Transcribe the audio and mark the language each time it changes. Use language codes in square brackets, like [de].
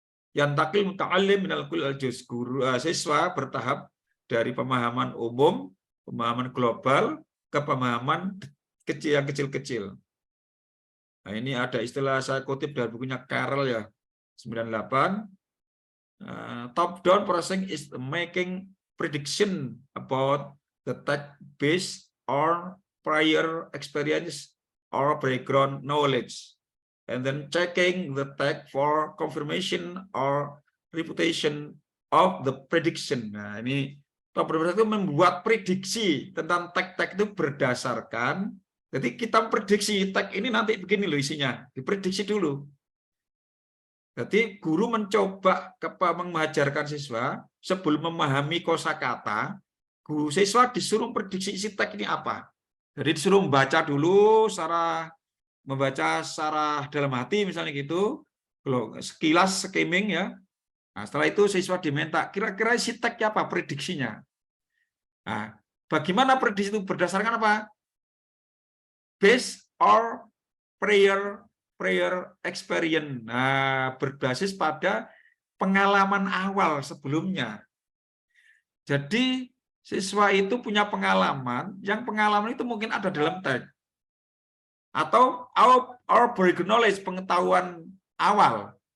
[ar] Yang takil muta'allim minal qul ilal juz, [id] guru siswa bertahap dari pemahaman umum, pemahaman global ke pemahaman kecil yang kecil-kecil. Nah, ini ada istilah saya kutip dari bukunya Carroll ya, 98. [en] Top down processing is making prediction about the text based on prior experience or background knowledge, and then checking the text for confirmation or reputation of the prediction. [id] Nah, ini top down itu membuat prediksi tentang teks-teks itu berdasarkan. Jadi kita prediksi teks ini nanti begini loh isinya, diprediksi dulu. Jadi guru mencoba mengajarkan siswa sebelum memahami kosakata, guru siswa disuruh prediksi isi teks ini apa. Jadi disuruh membaca dulu membaca secara dalam hati misalnya gitu, sekilas skimming ya. Nah, setelah itu siswa diminta kira-kira isi teksnya apa, prediksinya. Nah, bagaimana prediksi itu berdasarkan apa? [en] Based or prior experience. [id] Nah, berbasis pada pengalaman awal sebelumnya. Jadi siswa itu punya pengalaman, yang pengalaman itu mungkin ada dalam teks. Atau [en] our basic knowledge, [id] pengetahuan awal.